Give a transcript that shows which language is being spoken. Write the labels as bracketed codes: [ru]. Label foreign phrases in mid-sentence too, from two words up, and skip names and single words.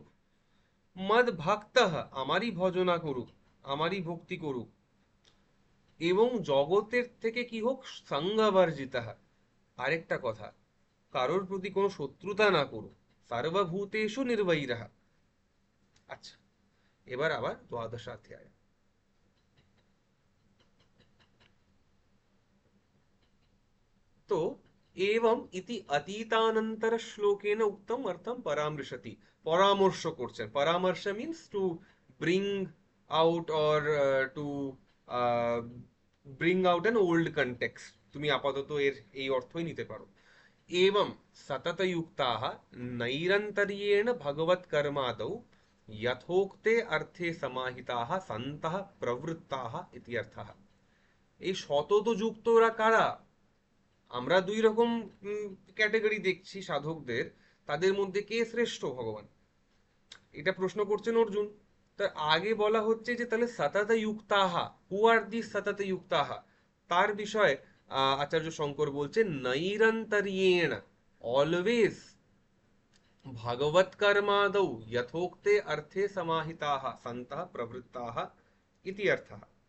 [sa] মদ ভক্তঃ, [bn] আমারই ভজনা করুক, আমারই ভক্তি করুক। এবং জগতের থেকে কি হোক? সঙ্গবর্জিতঃ, আরেকটা কথা, কারোর প্রতি কোনো শত্রুতা না করো, [sa] সর্বভূতেষু নির্বৈরः। [bn] আচ্ছা, এবার আবার দ্বাদশাধ্যায়। [sa] तो एवं इति अतीतानंतर श्लोकेन उक्तम अर्थम परामर्शति। [bn] পরামর্শ করছেন, পরামর্শ [en] means to bring out or to bring out an old context. [bn] তুমি আপাতত এর এই অর্থই নিতে পারো। [sa] एवं सततयुक्ताः नैरन्तर्येण भगवत्कर्मादौ यथोक्ते अर्थे समाहिताः सन्तः प्रवृत्ताः इति अर्थः। [bn] এই সতত যুক্তরা কারা? আমরা দুই রকম ক্যাটাগরি দেখছি সাধকদের, তাদের মধ্যে কে শ্রেষ্ঠ ভগবান, এটা প্রশ্ন করছেন অর্জুন। তার আগে বলা হচ্ছে যে তাহলে [sa] সতত যুক্তাহা, [en] who are the [sa] সতত যুক্তাহা, [bn] তার বিষয়ে আচার্য শঙ্কর বলছেন নৈরন্তর্যেণ, অলওয়েজ, [sa] ভগবত কর্মাদৌ যথোক্তে অর্থে সমাহিতাः সন্তः প্রবৃত্তাः ইতি অর্থः।